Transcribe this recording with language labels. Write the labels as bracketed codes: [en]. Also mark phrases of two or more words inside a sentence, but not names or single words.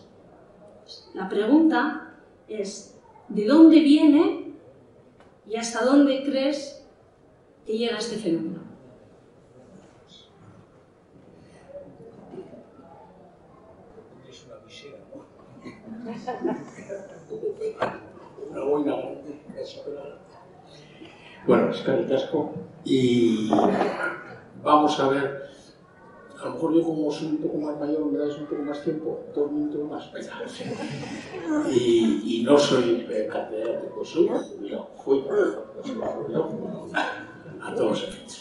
[es] La pregunta es, ¿de dónde viene y hasta dónde crees que llega este fenómeno? Es una visera, ¿no? Una boina grande, [eu] bueno, eskerrik asko. [es] Y vamos a ver, a lo mejor yo como soy un poco más mayor, me dais un poco más tiempo, 2 minutos más. Y no soy catedrático, soy jubilado, fui jubilado, a todos los efectos.